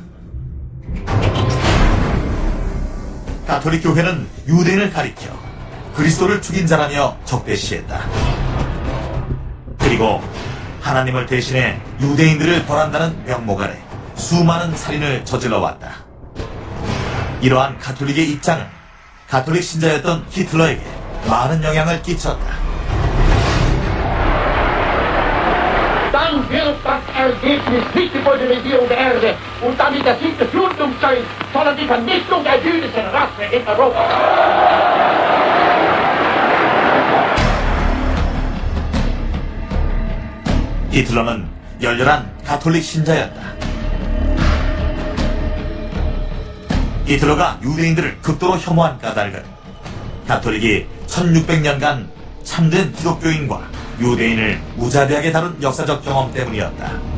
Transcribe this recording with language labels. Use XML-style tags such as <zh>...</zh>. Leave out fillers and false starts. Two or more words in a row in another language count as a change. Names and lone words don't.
<ko>가톨릭 교회는 유대인을 가리켜 그리스도를 죽인 자라며 적대시했다. 그리고 하나님을 대신해 유대인들을 벌한다는 명목 아래 수많은 살인을 저질러 왔다. 이러한 가톨릭의 입장은 가톨릭 신자였던 히틀러에게 많은 영향을 끼쳤다.</ko> <de>Dann wird das Ergebnis nicht über die Regierung der Erde und damit der Sieg des Judentums sein, sondern die Vernichtung der jüdischen Rasse in Europa.</de> <ko>히틀러는 열렬한 가톨릭 신자였다. 히틀러가 유대인들을 극도로 혐오한 까닭은 가톨릭이 1600년간 참된 기독교인과 유대인을 무자비하게 다룬 역사적 경험 때문이었다.</ko>